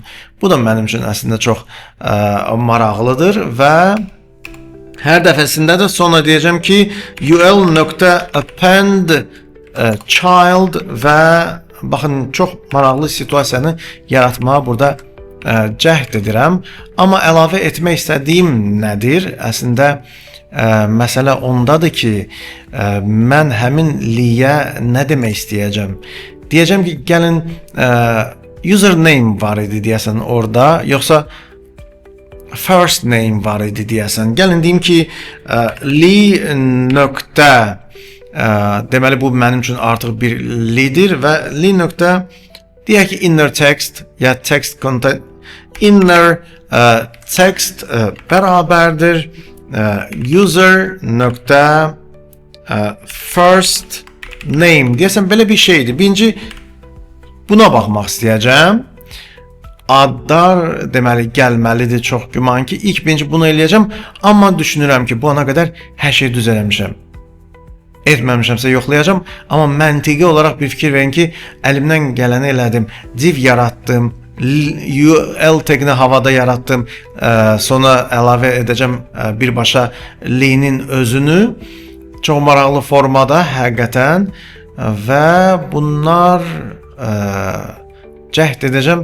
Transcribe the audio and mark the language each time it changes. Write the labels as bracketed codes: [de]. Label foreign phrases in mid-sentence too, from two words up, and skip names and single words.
[az] Bu da mənim üçün əslində çox maraqlıdır və hər dəfəsində də sonra deyəcəm ki, [en] ul.append child [az] və baxın, çox maraqlı situasiyanı yaratmağa burada cəhd edirəm. Amma əlavə etmək istədiyim nədir? Əslində, məsələ ondadır ki, mən həmin liyə nə demək istəyəcəm? Deyəcəm ki, gəlin, username var idi deyəsən orada, yoxsa [en] first name [az] var idi deyəsən. Gəlin deyim ki, li nöqtə, deməli bu mənim üçün artıq bir lidir və li nöqtə, deyək ki, [en] inner text [az] ya [en] text content, inner text [az] bərabərdir user nöqtə [en] first name [az] deyəsən, belə bir şeydir. Birinci buna baxmaq istəyəcəm. Adlar deməli gəlməlidir, çox güman ki. İlk birinci bunu eləyəcəm, amma düşünürəm ki, bu ana qədər hər şey düz eləmişəm. Etməmişəmsə yoxlayacağım, amma məntiqi olaraq bir fikir verin ki, əlimdən gələni elədim, div yaratdım, ul tagini havada yaratdım, sonra əlavə edəcəm birbaşa li'nin özünü, çox maraqlı formada həqiqətən və bunlar cəhd edəcəm.